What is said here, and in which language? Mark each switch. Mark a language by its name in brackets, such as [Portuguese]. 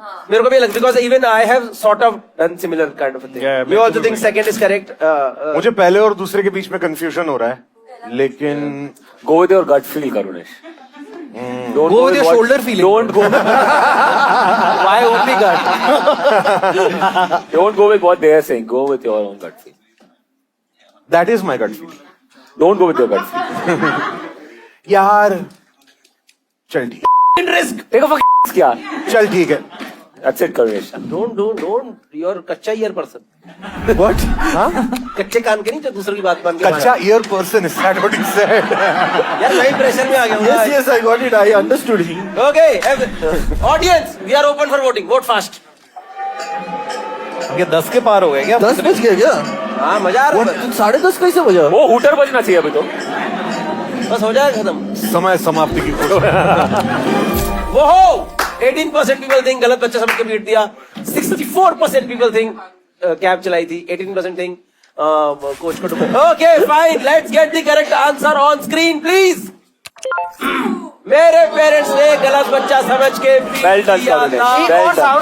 [Hindi] मेरे को भी लगता है [English] because even I have sort of done similar kind of a thing. Yeah, You also think second is correct? [Hindi] मुझे पहले और दूसरे के बीच में कंफ्यूजन हो रहा है लेकिन [English] go with your gut feel Karunesh. Don't go with your shoulder feeling. Don't go. Why only gut? Don't go with what they are saying. Go with your own gut feel. That is my gut feel. Don't go with your gut feel. [Hindi] यार चल ठीक है. [English] Risk. Take a fucking risk यार. [Hindi] चल ठीक है. [English] That's it Karunesh. Don't. You're कच्चा ear person. What? हाँ? [Hindi] कच्चे कान के नहीं जो दूसरों की बात मान के. [English] कच्चा ear person is that what you said? [Hindi] यार मैं प्रेशर में आ गया हूँ. [English] Yes, I got it. I understood him. Okay, audience, we are open for voting. Vote fast. [Hindi] ये 10 के पार हो गए क्या? 10 बज गए क्या? हाँ मजा आ रहा है. 10:30 कैसे बजा? वो हूटर बजना चाहिए अभी तो. बस हो जाएगा खत्म. समय समाप्ति की कोशिश. वो 18% [English] people think [Hindi] गलत बच्चा समझ के पीट दिया. 64% people think कैब चलाई थी. 18% think कोच को टुकड़ा. [English] Okay, fine. Let's get the correct answer on screen, please. [Hindi] मेरे पेरेंट्स ने गलत बच्चा समझ के पीट दिया था.